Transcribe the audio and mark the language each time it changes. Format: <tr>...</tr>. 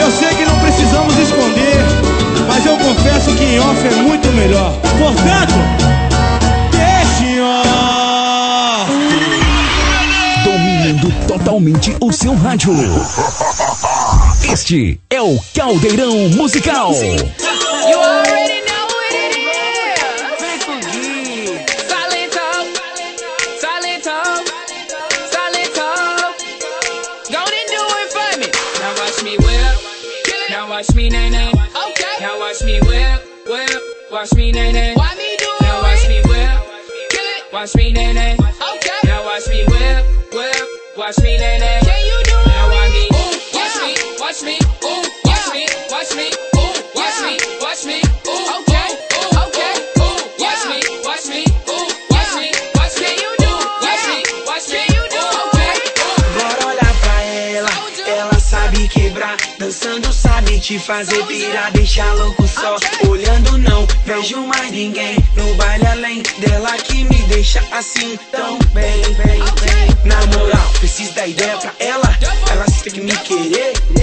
<pt>Eu sei que não precisamos esconder, mas eu confesso que em off é muito melhor. Portanto, deixa em off. Totalmente o seu rádio. Este é o Caldeirão Musical.</pt> <en>You already know what it is. Salento, salento, salento. Go and do it for me. Now watch me whip. Now watch me nay nay. Okay. Now watch me whip, whip. Watch me nay nay. Why me do it? Now watch me whip. Watch me nay nay. Okay. Now watch me whip, whip. Watch me, nay, nay. Can you do it? Now watch me, ooh, watch me, watch me, ooh, watch me, watch me, ooh, watch me, watch me, ooh, okay, ooh, okay, ooh, watch me, watch me, ooh, watch me, watch me, you do, watch me, watch me, you do, okay.</en> <pt>Bora olhar pra ela, ela sabe quebrar, dançando sabe te fazer virar, deixa louco só, olhando não, vejo mais ninguém, no baile além dela que me deixa assim, tão bem, bem, bem. Na moral, preciso da ideia pra ela. Ela tem que me querer.</pt>